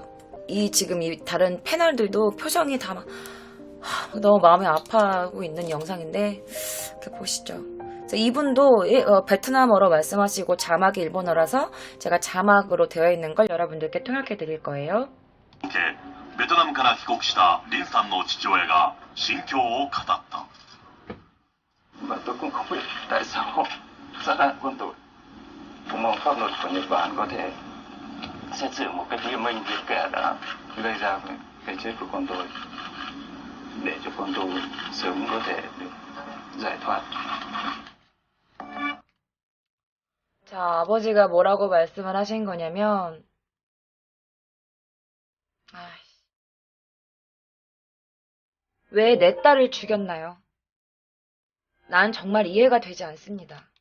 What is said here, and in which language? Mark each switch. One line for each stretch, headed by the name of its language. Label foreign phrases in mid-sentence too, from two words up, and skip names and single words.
Korean: 지금 이 다른 패널들도 표정이 다 막 너무 마음이 아파하고 있는 영상인데 이렇게 보시죠. 이분도 베트남어로 말씀하시고 자막이 일본어라서 제가 자막으로 되어 있는 걸 여러분들께 통역해 드릴 거예요.
Japanese: ベトナムから帰国したリンさんの父親が心境を語った。
Vietnamese: tôi cũng không biết tại sao gia đình quân đội cũng mong pháp luật của Nhật Bản có thể xét xử một cách nghiêm minh với kẻ đã gây ra cái chết của con tôi để cho con tôi sớm có thể được giải thoát.
Korean: 자, 아버지가 뭐라고 말씀을 하신 거냐면 왜 내 딸을 죽였나요? 난 정말 이해가 되지 않습니다.